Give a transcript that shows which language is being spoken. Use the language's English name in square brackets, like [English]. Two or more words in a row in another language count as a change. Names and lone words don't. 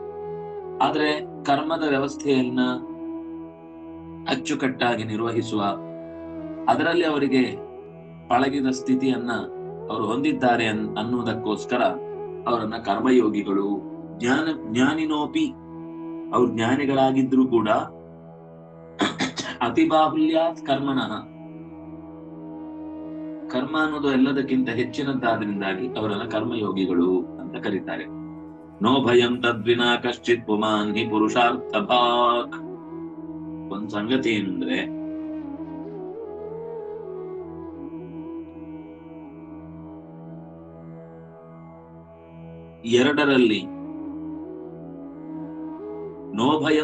[Kannada] ಆದ್ರೆ ಕರ್ಮದ ವ್ಯವಸ್ಥೆಯನ್ನ ಅಚ್ಚುಕಟ್ಟಾಗಿ ನಿರ್ವಹಿಸುವ ಅದರಲ್ಲಿ ಅವರಿಗೆ ಪಳಗಿದ ಸ್ಥಿತಿಯನ್ನ ಅವರು ಹೊಂದಿದ್ದಾರೆ ಅನ್ನುವುದಕ್ಕೋಸ್ಕರ ಅವರನ್ನ ಕರ್ಮಯೋಗಿಗಳು, ಜ್ಞಾನಿನೋಪಿ, ಅವ್ರು ಜ್ಞಾನಿಗಳಾಗಿದ್ರು ಕೂಡ [Sanskrit] ಅತಿಬಾಹುಲ್ಯ ಕರ್ಮಣಃ, [Kannada] ಕರ್ಮ ಅನ್ನೋದು ಎಲ್ಲದಕ್ಕಿಂತ ಹೆಚ್ಚಿನದ್ದಾದ್ರಿಂದಾಗಿ ಅವರನ್ನ ಕರ್ಮಯೋಗಿಗಳು ಅಂತ ಕರೀತಾರೆ. [Sanskrit] ನೋ ಭಯಂ ತದ್ವಿನಾ ಕಶ್ಚಿತ್ ಪುಮಾನ್ ಹಿ ಪುರುಷಾರ್ಥ ಭಾಕ್. [Kannada] ಒಂದ್ ಸಂಗತಿ ಏನಂದ್ರೆ, ಎರಡರಲ್ಲಿ [Sanskrit] ನೋ ಭಯಂ